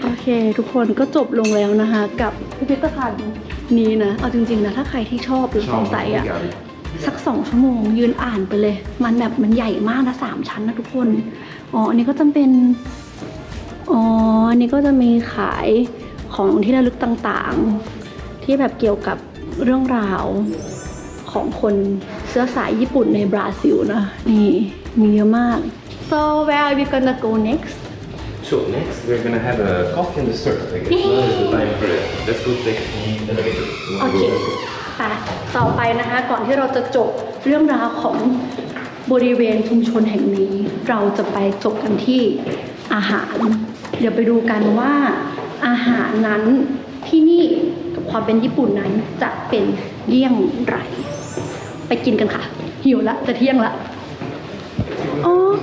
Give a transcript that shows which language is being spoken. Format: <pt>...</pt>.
<th>โอเคทุกคนก็จบลงแล้วนะคะกับพิพิธภัณฑ์นี้นะเอาจริงๆนะถ้าใครที่ชอบหรือสงสัยอะสัก2 ชั่วโมงยืนอ่านไปเลยมันแบบมันใหญ่มากนะ3 ชั้นนะทุกคนอันนี้ก็จะเป็นอันนี้ก็จะมีขายของที่ระลึกต่างๆที่แบบเกี่ยวกับเรื่องราวของคนเชื้อสายญี่ปุ่นในบราซิลนะนี่มีเยอะมาก</th> <en>so where are we gonna go next So next we're gonna have a coffee and dessert. I guess now is the time for it. Let's go take the elevator.</en> <th>โอเคค่ะต่อไปนะคะก่อนที่เราจะจบเรื่องราวของบริเวณชุมชนแห่งนี้ เราจะไปจบกันที่อาหาร เดี๋ยวไปดูกันว่าอาหารนั้นที่นี่กับความเป็นญี่ปุ่นนั้นจะเป็นเยี่ยงไรไปกินกันค่ะหิวละจะเที่ยงละอ๋อ</th>